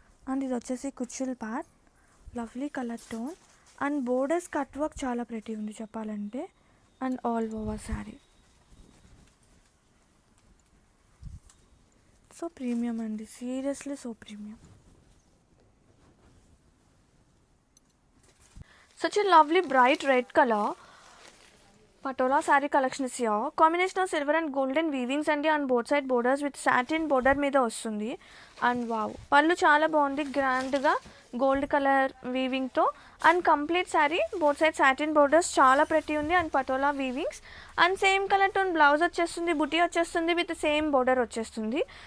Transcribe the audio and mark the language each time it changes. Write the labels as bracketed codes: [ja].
[te] And ఇది వచ్చేసి కుచ్చుల్ part, lovely colour tone and borders cut work చాలా ప్రెటీ ఉంది చెప్పాలంటే. And all over sari so premium అండి, seriously so premium. [en] Such a lovely bright red color patola saree collection is here. Combination of silver and golden weavings and on both side borders with satin border [te] మీద వస్తుంది. And wow పళ్ళు చాలా బాగుంది, గ్రాండ్గా gold colour వీవింగ్తో and complete sari both side satin borders చాలా pretty ఉంది and patola వీవింగ్స్ and same colour tone blouse వచ్చేస్తుంది, బుటీ వచ్చేస్తుంది విత్ సేమ్ బోర్డర్ వచ్చేస్తుంది.